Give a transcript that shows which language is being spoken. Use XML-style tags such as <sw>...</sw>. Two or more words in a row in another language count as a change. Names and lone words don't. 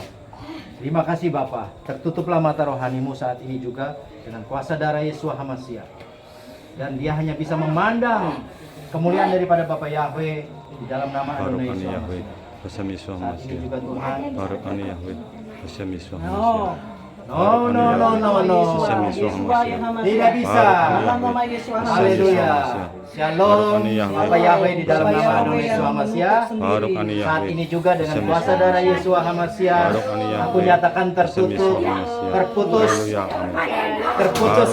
<id>Terima kasih Bapa, tertutuplah mata rohanimu saat ini juga dengan kuasa darah Yeshua HaMashiach. Dan dia hanya bisa memandang kemuliaan daripada Bapak Yahweh di dalam nama Adonai Barukan Yeshua Yahweh. HaMashiach. Bersama Yeshua Saat ini HaMashiach. juga Tuhan. Barukan Yahweh. Bersama Yeshua</id> <en>No.</en> <id>HaMashiach.</id> <en>No, no, no, no, no.</en> <id>Yeshua yang Hamashiach. Tidak bisa. Dalam nama Yeshua Haleluya. Hamashiach. Shalom. Bapak Yahweh di dalam nama Adonai Yeshua HaMashiach. Barukan Saat Yahweh. ini juga dengan kuasa darah Yeshua HaMashiach, Barukan Yahweh. aku nyatakan Bersama tertutup, Yeshua HaMashiach. terputus, Haleluya. Amin. terputus</id>